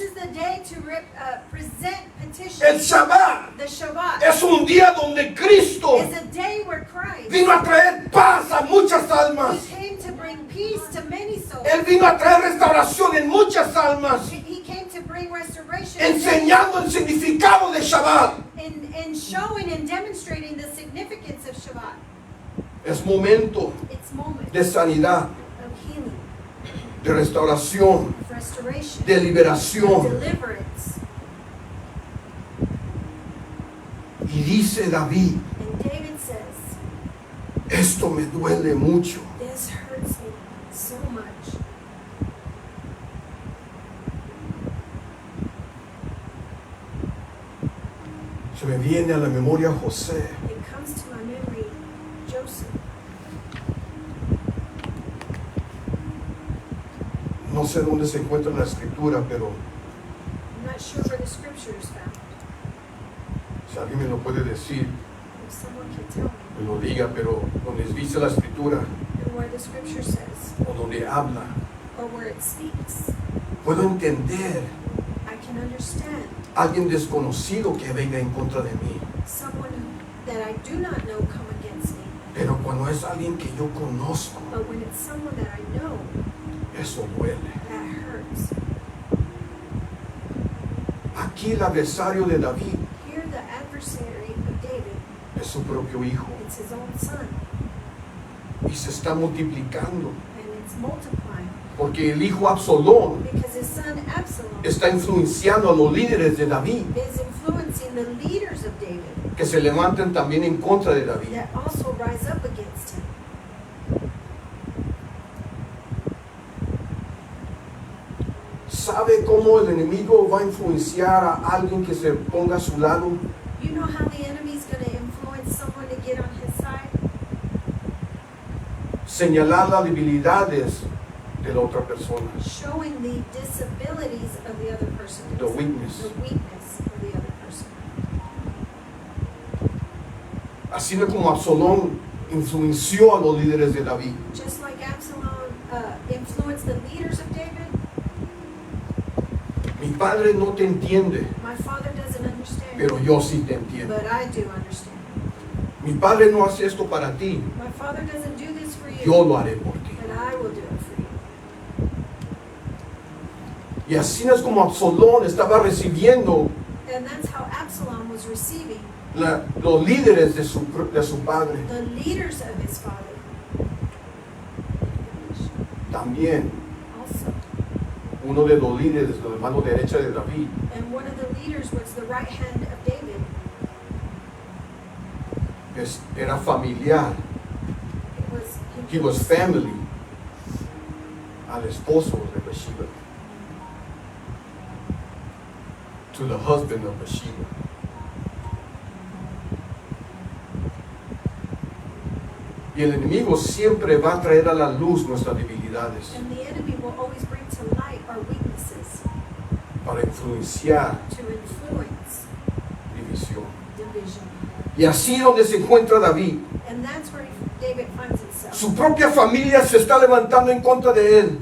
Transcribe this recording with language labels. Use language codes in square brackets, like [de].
[en] is the day to present petitions. [es] El Shabbat [en] The Shabbat [es] es un día donde Cristo [en] is a day where Christ [es] vino a traer paz a muchas almas. [en] He came to bring peace to many souls. [es] Él vino a traer restauración en muchas almas, [en] He came to bring restoration [es] enseñando el significado de Shabbat. [en] and showing and demonstrating the significance of Shabbat. [es] Es momento [en] It's moment [es] de sanidad, [en] of healing, [es] de restauración, [en] of restoration, [es] de liberación. [en] deliverance. [es] Y dice David, [en] And David says, [es] esto me duele mucho. [en] this hurts me so much. [es] Se me viene a la memoria José. [en] It comes to my memory, Joseph. [es] No sé dónde se encuentra en la escritura, pero [en] I'm not sure where the scripture is found. [es] si alguien me lo puede decir, [en] If someone can tell me, [es] me lo diga, pero donde dice la escritura [en] and where the scripture says, [es] o donde habla, [en] or where it speaks, [es] puedo entender [en] I can understand [es] a alguien desconocido que venga en contra de mí. [en] someone that I do not know come against me. [es] Pero cuando es alguien que yo conozco, [en] But when it's someone that I know, [es] eso duele. [en] that hurts. [es] Aquí el adversario de David [en] Here the adversary of David, [es] es su propio hijo [en] it's his own son, [es] y se está multiplicando [en] and it's multiplying. [es] porque el hijo Absalón [en] Because his son Absalom [es] está influenciando a los líderes de David [en] is influencing the leaders of David [es] que se levanten también en contra de David. [en] that also rise up against him. [es] ¿Sabe cómo el enemigo va a influenciar a alguien que se ponga a su lado? [en] You know how the enemy's going to influence someone to get on his side? [es] Señalar las debilidades de la otra persona, [en] Showing the disabilities of the other person. the weakness. The weakness of the other person. [es] Así es como Absalón influenció a los líderes de David. [en] Just like Absalom influenced the leaders of David, [es] Mi padre no te entiende, [en] my father doesn't understand, [es] pero yo sí te entiendo. [en] but I do understand. [es] Mi padre no hace esto para ti, [en] My father doesn't do this for you, [es] yo lo haré por ti. [en] but I will do it for you. [es] Y así es como Absalón estaba recibiendo [en] And that's how Absalom was receiving [es] los líderes de su padre. [en] the leaders of his father. [es] También [en] Also, [es] uno de los líderes de la mano derecha de David [en] and one of the leaders was the right hand of David. [es] era familiar. [en] He was family [es] al esposo de Bathsheba, [en] to the husband of Bathsheba. [es] Y el enemigo siempre va a traer a la luz nuestras debilidades [en] And the enemy will always bring to light our weaknesses [es] para influenciar [en] to influence [es] división. [en] division. [es] Y así donde se encuentra David, [en] And that's where David finds himself. [es] su propia familia se está levantando en contra de él.